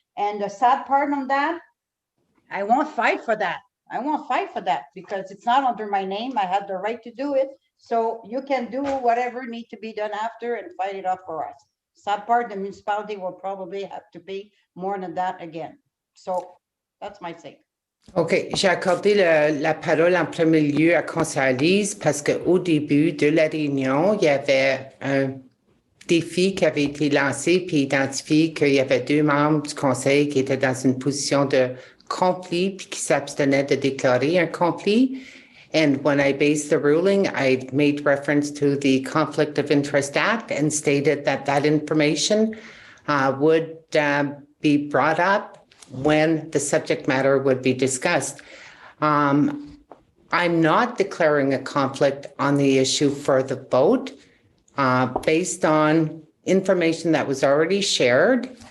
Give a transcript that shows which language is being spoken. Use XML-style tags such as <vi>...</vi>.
<en>And the sad part on that, I won't fight for that. I won't fight for that because it's not under my name. I have the right to do it. So you can do whatever need to be done after and fight it up for us. Sad part, the municipality will probably have to pay more than that again. So that's my say.</en> <fr>OK, j'ai accordé la parole en premier lieu à Conseil Lise parce qu'au début de la réunion, il y avait un défi qui avait été lancé puis identifié qu'il y avait 2 membres du Conseil qui étaient dans une position de conflit puis qui s'abstenaient de déclarer un conflit.</fr> <en>And when I based the ruling, I made reference to the Conflict of Interest Act and stated that that information would be brought up when the subject matter would be discussed. I'm not declaring a conflict on the issue for the vote based on information that was already shared.</en>